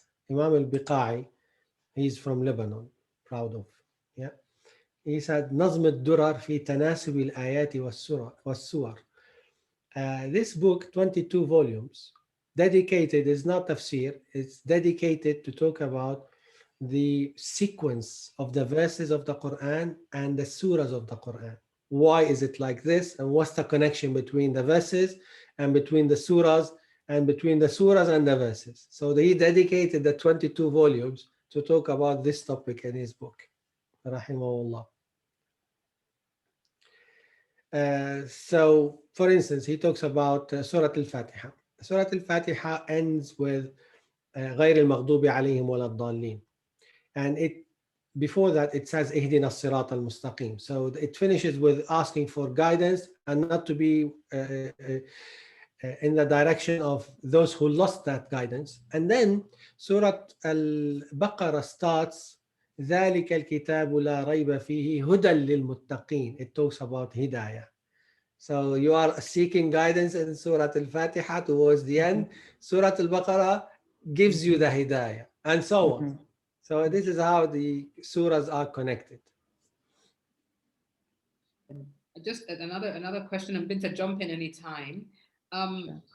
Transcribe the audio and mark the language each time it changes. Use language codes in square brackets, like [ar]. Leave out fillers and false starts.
[en] Imam al-Biqai, he's from Lebanon, proud of, yeah. He said [ar] نظم الدرر في تناسب الآيات والسور. [en] This book, 22 volumes, dedicated, is not tafsir, it's dedicated to talk about the sequence of the verses of the Quran and the surahs of the Quran. Why is it like this, and what's the connection between the verses and between the surahs and between the surahs and the verses? So he dedicated the 22 volumes to talk about this topic in his book, rahimahullah. So, for instance, he talks about Surat Al-Fatiha. Surat Al-Fatiha ends with [ar] غير المغضوب عليهم ولا الضالين, [en] and before that it says [ar] اهدنا الصراط المستقيم. [en] So it finishes with asking for guidance and not to be in the direction of those who lost that guidance. And then Surat Al-Baqarah starts [ar] ذلك الكتاب لا ريب فيه هدى للمتقين. [en] It talks about hidayah. So you are seeking guidance in Surah Al-Fatiha towards the end. Surah Al-Baqarah gives you the hidayah, and so on. So this is how the surahs are connected. Just another question, and Binta, jump in any time. Sure.